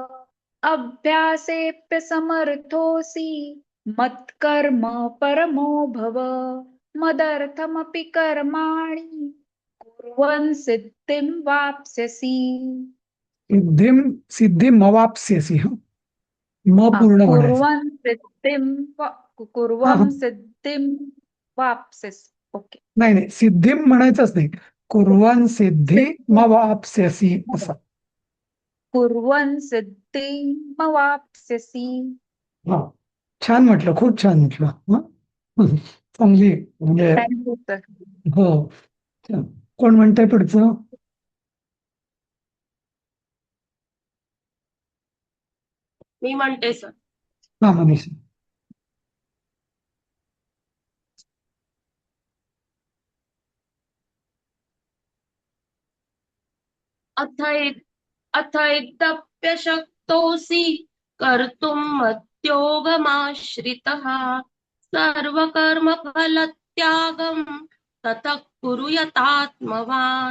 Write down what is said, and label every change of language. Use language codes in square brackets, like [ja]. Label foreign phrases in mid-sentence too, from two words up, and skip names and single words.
[sa] अभ्यासेऽप्यसमर्थोऽसि मत्कर्म परमो भव मदर्थमपि कर्माणि कुर्वन् सिद्धिं वाप्स्यसि. [mr] सिद्धिमवाप्स्यसि. म पूर्ण म्हणायचं. [sa] कुर्वन् सिद्धिं वाप्स्यसि. [mr] ओके. नाही, सिद्धिम म्हणायचंच नाही. [sa] कुर्वन् सिद्धिमवाप्स्यसि असं. कुर्वन् सिद्धिमवाप्स्यसि. [mr] हा, छान म्हटलं, खूप छान म्हटलं. चांगली म्हणजे. [en] thank you sir. [mr] हो. कोण म्हणतंय पुढचं? मी म्हणते सर. हा, मनीष. [sa] अथैतप्यशक्तोऽसि कर्तुं मद्योगमाश्रितः सर्वकर्मफलत्यागं ततः कुरु यतात्मवान्.